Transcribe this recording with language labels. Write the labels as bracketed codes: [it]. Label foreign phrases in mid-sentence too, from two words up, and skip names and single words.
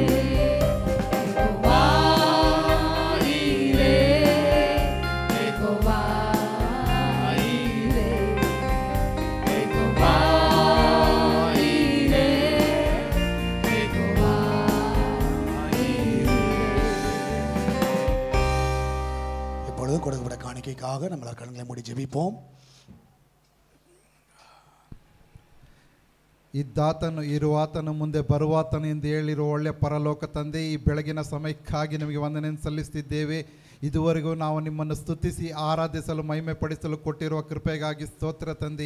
[ta] வாயிரே யெகோவா, வாயிரே யெகோவா. இப்பொழுது கொடுக்கப்பட்ட காணிக்கைக்காக நம்மளால் கண்களை மூடி ஜெபிப்போம். [kn] ಇದ್ದಾತನು ಇರುವಾತನು ಮುಂದೆ ಬರುವಾತನು ಎಂದು ಹೇಳಿರುವ ಒಳ್ಳೆ ಪರಲೋಕ ತಂದೆ, ಈ ಬೆಳಗಿನ ಸಮಯಕ್ಕಾಗಿ ನಿಮಗೆ ವಂದನೆಯನ್ನು ಸಲ್ಲಿಸುತ್ತಿದ್ದೇವೆ. ಇದುವರೆಗೂ ನಾವು ನಿಮ್ಮನ್ನು ಸ್ತುತಿಸಿ ಆರಾಧಿಸಲು ಮಹಿಮೆ ಪಡಿಸಲು ಕೊಟ್ಟಿರುವ ಕೃಪೆಗಾಗಿ ಸ್ತೋತ್ರ ತಂದೆ.